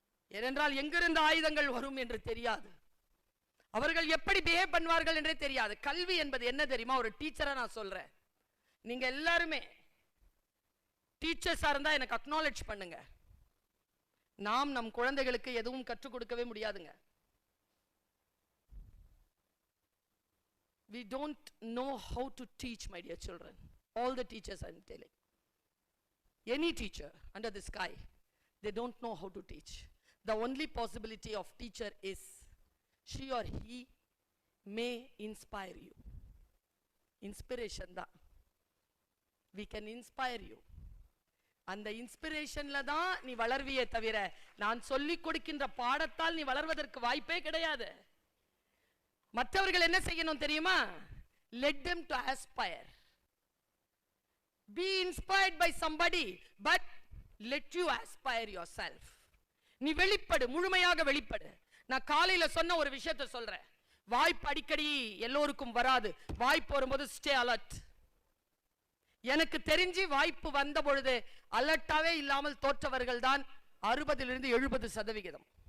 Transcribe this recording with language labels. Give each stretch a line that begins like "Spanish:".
Tamil: ஏனென்றால் எங்கிருந்து ஆயுதங்கள் வரும் என்று தெரியாது, அவர்கள் எப்படி பிஹேவ் பண்ணுவார்கள் என்றே தெரியாது. கல்வி என்பது என்ன தெரியுமா? ஒரு டீச்சரா நான் சொல்றேன், நீங்க எல்லாருமே டீச்சர்ஸா இருந்தா எனக்கு அக்னாலெட்ஜ் பண்ணுங்க. நாம் நம் குழந்தைகளுக்கு எதுவும் கற்றுக் கொடுக்கவே முடியாதுங்க.
English: We don't know how to teach, my dear children. All the teachers I'm telling, any teacher under the sky, they don't know how to teach. The only possibility of teacher is she or he may inspire you. Inspiration da, we can inspire you.
Tamil: அந்த இன்ஸ்பிரேஷன்ல தான் நீ வளர்வியே தவிர நான் சொல்லிக் கொடுக்கின்ற பாடத்தால் நீ வளர்வதற்கு வாய்ப்பே கிடையாது. மற்றவர்கள் என்ன செய்யணும் தெரியுமா?
English: Let them to aspire. Be inspired by somebody, but let you aspire yourself.
Tamil: நீ வெளிப்படு, முழுமையாக வெளிப்படு. நான் காலையில சொன்ன ஒரு விஷயத்தை சொல்றேன். வாய்ப்பு அடிக்கடி எல்லோருக்கும் வராது. வாய்ப்பு வரும்போது
English: Stay alert.
Tamil: எனக்கு தெரிஞ்சு வாய்ப்பு வந்த பொழுது அலர்ட்டாவே இல்லாமல் தோற்றவர்கள் தான் 60-70%.